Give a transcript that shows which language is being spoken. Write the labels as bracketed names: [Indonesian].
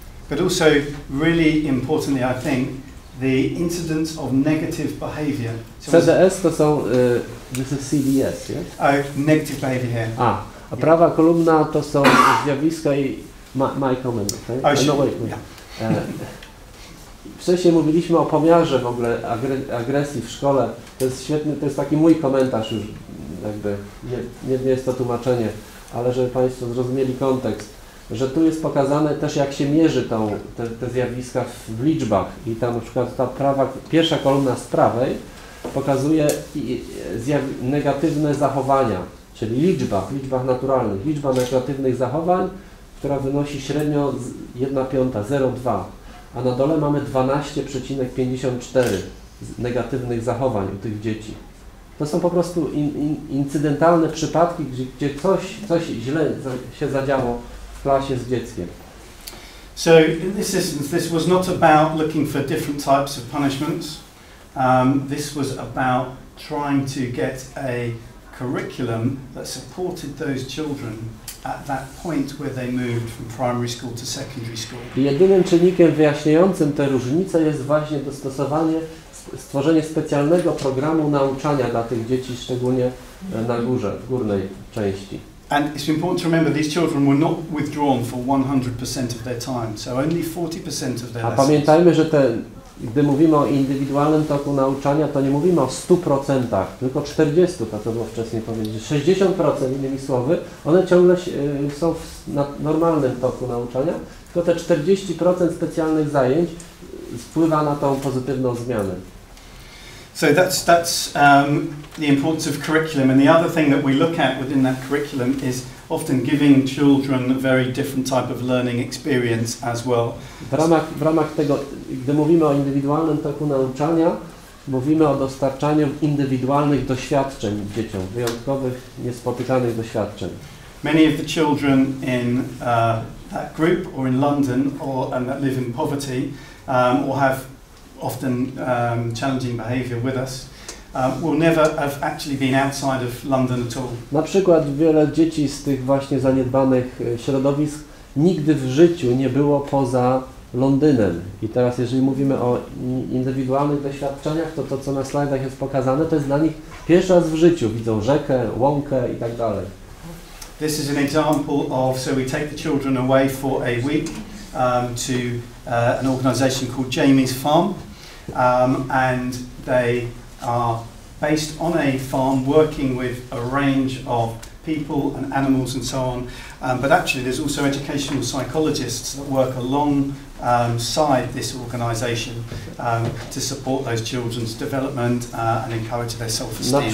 [English] But also, really importantly, I think, the incidence of negative behaviour. CDS [Polish] to są, [English] this is CDS, yes? Oh, negative behaviour here. [Polish] A prawa kolumna to są zjawiska i [English] my comment, okay? Oh, no, wait. [Polish] Wcześniej mówiliśmy o pomiarze w ogóle agresji w szkole. To jest świetny, to jest taki mój komentarz już, jakby, nie jest to tłumaczenie, ale żeby Państwo zrozumieli kontekst, że tu jest pokazane też, jak się mierzy te zjawiska w liczbach i tam na przykład ta pierwsza kolumna z prawej pokazuje negatywne zachowania, czyli w liczbach naturalnych, liczba negatywnych zachowań, która wynosi średnio 1/5, 0,2, a na dole mamy 12,54 negatywnych zachowań u tych dzieci. To są po prostu incydentalne przypadki, gdzie coś źle się zadziało w klasie z dzieckiem. [English] So in this instance, this was not about looking for different types of punishments. This was about trying to get a curriculum that supported those children at that point where they moved from primary school to secondary school. [Polish] I jedynym czynnikiem wyjaśniającym te różnice jest właśnie stworzenie specjalnego programu nauczania dla tych dzieci, szczególnie na górze, w górnej części. [English] And it's important to remember these children were not withdrawn for 100% of their time, so only 40% of their [Polish] A [English] lessons. [Polish] pamiętajmy, że gdy mówimy o indywidualnym toku nauczania, to nie mówimy o 100%, tylko 40%, to co było wcześniej powiedzieć. 60% innymi słowy, one ciągle są w normalnym toku nauczania, tylko te 40% specjalnych zajęć wpływa na tą pozytywną zmianę. [English] So that's the importance of curriculum, and the other thing that we look at within that curriculum is often giving children a very different type of learning experience as well. [Polish] W ramach tego, gdy mówimy o indywidualnym toku nauczania, mówimy o dostarczaniu indywidualnych doświadczeń dzieciom, wyjątkowych, niespotykanych doświadczeń. [English] Many of the children in that group or in London and that live in poverty or have often challenging behaviour with us will never have actually been outside of London at all. [Polish] Na przykład wiele dzieci z tych właśnie zaniedbanych środowisk nigdy w życiu nie było poza Londynem. I teraz jeżeli mówimy o indywidualnych doświadczeniach, to co na slajdach jest pokazane, to jest dla nich pierwszy raz w życiu. Widzą rzekę, łąkę i tak dalej. [English] This is an example of, so we take the children away for a week to an organisation called Jamie's Farm, and they are based on a farm working with a range of people and animals and so on, but actually there's also educational psychologists that work alongside this organisation to support those children's development and encourage their self-esteem.